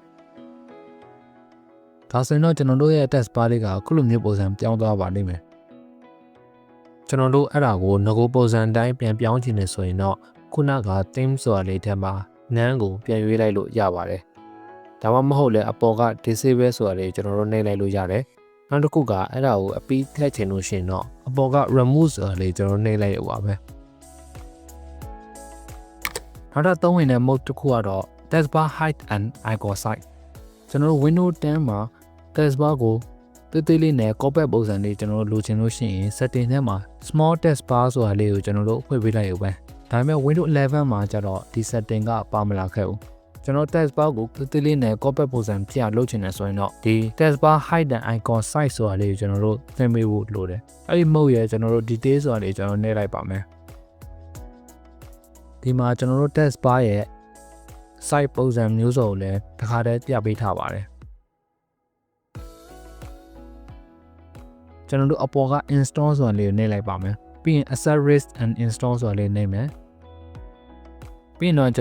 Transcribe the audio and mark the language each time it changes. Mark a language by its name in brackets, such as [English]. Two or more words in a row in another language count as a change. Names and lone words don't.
[Burmese] ဒါဆိုရင်တော့ကျွန်တော်တို့ရဲ့ [English] text bar [Burmese] လေးကခုလိုမျိုးပုံစံပြောင်းသွားပါလိမ့်မယ်ကျွန်တော်တို့အဲ့ဒါကိုငကိုပုံစံတိုင်းပြန်ပြောင်းချင်နေဆိုရင်တော့ခုနက theme ဆိုတာလေးထဲမှာ none ကိုပြန်ရွေးလိုက်လို့ရပါတယ်ဒါမှမဟုတ်လည်းအပေါ်က disable ဆိုတာလေးကျွန်တော်တို့နှိပ်လိုက်လို့ရတယ်နောက်တစ်ခုကအဲ့ဒါကိုအပြီးထည့်ချင်လို့ရှိရင်တော့အပေါ်က remove ဆိုတာလေးကျွန်တော်နှိပ်လိုက်ရပါမယ် နောက်တော့သုံးဝင်တဲ့ mode တစ်ခုကတော့ [English] text bar height and icon size [Burmese] ကျွန်တော်တို့ Windows 10မှာ [English] text bar [Burmese] ကိုတေးသေးလေးနဲ့ compact ပုံစံလေးကျွန်တော်တို့လိုချင်လို့ရှိ ရင် setting ထဲမှာ [English] small text bar [Burmese] ဆိုတာလေးကိုကျွန်တော်တို့ဖွင့်ပေးလိုက်ရုံပဲဒါပေမဲ့ Windows 11မှာကျတော့ဒီ setting ကပါမလာခဲ့ဘူးကျွန်တော် [English] text bar [Burmese] ကိုတေးလေးနဲ့ compact ပုံစံပြလုပ်ချင်တယ်ဆိုရင်တော့ဒီ [English] text bar height and icon size [Burmese] ဆိုတာလေးကိုကျွန်တော်တို့သင်ပေးဖို့လိုတယ်အဲ့ဒီ mode ရဲ့ကျွန်တော်တို့ detail ဆိုတာလေးကျွန်တော်နှိပ်လိုက်ပါမယ်ဒီမှာကျွန်တော်တို့ [English] text bar [Burmese] ရဲ့ size ပုံစံမျိုးစုံကိုလည်းတစ်ခါတည်းပြပေးထားပါတယ် ကျွန်တော်တို့အပေါ်က install ဆိုတာလေးကိုနှိပ်လိုက်ပါမယ်ပြီးရင် [English] accessories and install [Burmese] ဆိုတာလေးနှိပ်မယ်ပြီးရင်တော့ကျွန်